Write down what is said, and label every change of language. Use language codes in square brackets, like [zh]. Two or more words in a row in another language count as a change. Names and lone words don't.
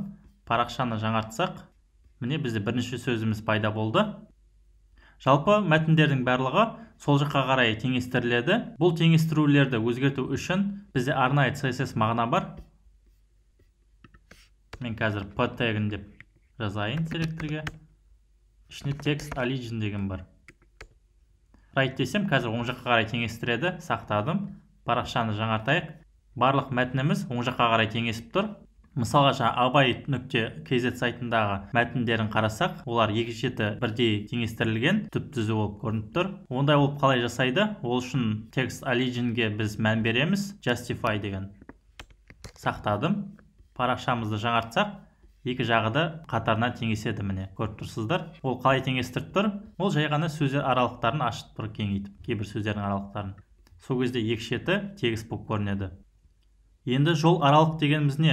[kk] Парақшаны жаңартсақ, міне бізде бірінші сөзіміз пайда болды. Жалпы мәтіндердің барлығы сол жаққа қарай теңестіріледі. Бұл теңестірулерді өзгерту үшін бізде арнайы CSS мағына бар. Мен қазір p тегін деп жазайын селекторге. Ішіне [en] text origin [kk] деген бар. Right десем, қазір оң жаққа қарай теңестіреді. Сақтадым. Парақшаны жаңартайық. Барлық мәтініміз оң жаққа қарай теңесіп тұр. Мысалға abay.kz сайтындағы мәтіндерін қарасақ, олар екі шеті бірдей теңестірілген, түп-түзу болып көрініп тұр. Ондай болып қалай жасайды? Ол үшін [en] text originге [kk] біз мән береміз, justify деген. Сақтадым. Парақшамызды жаңартсақ, екі жағы да қатарына теңеседі, міне, көріп тұрсыздар. Ол қалай теңестіріп тұр? Ол жай ғана сөздер аралықтарын ашып тұр, кеңейтіп, кейбір сөздердің аралықтарын. Сол кезде екі шеті тегіс болып көрінеді. Енді жол аралық дегеніміз не?